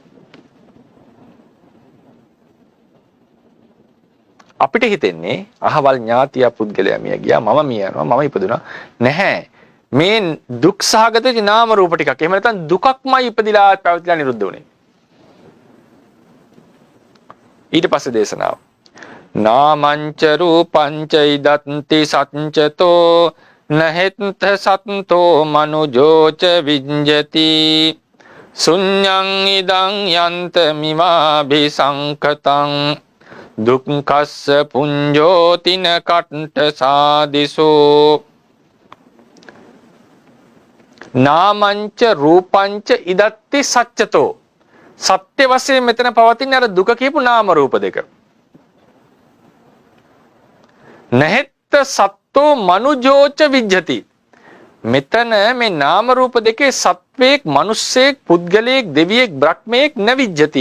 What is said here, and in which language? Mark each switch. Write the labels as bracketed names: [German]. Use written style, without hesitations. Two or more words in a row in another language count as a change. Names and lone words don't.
[Sinhala] අපිට හිතෙන්නේ අහවල් ඥාතිය පුද්ගලයා මිය ගියා, මම මිය යනවා, මම ඉපදුනා. නැහැ. මේ දුක් සහගත වෙච්ච නාම රූප ටිකක්. එහෙම නැත්නම් දුකක්මයි ඉපදිලා පැවතිලා නිරුද්ධ වුනේ. ඊට පස්සේ දේශනාව [Pali] නාමංච රූපංච ඉදත්ති සච්චතෝ නහෙත්ත සත්තෝ මනුජෝච විඤ්ජති ශුඤ්ඤං ඉදං යන්ත මිමාභි සංකතං දුක්ඛස්ස පුඤ්ජෝතින කට්ඨ සාදිසෝ. නාමංච රූපංච ඉදත්ති සච්චතෝ. [Sinhala] සත්‍ය වශයෙන් මෙතන පවතින අර දුක කියපු නාම රූප දෙක. [Pali] නැහෙත්ත සත්තෝ මනුජෝච විජ්ජති. [Sinhala] මෙතන මේ නාම රූප දෙකේ සත්වයක්, මිනිස්සෙක්, පුද්ගලයෙක්, දෙවියෙක්, බ්‍රහ්මයෙක් නවිජ්ජති.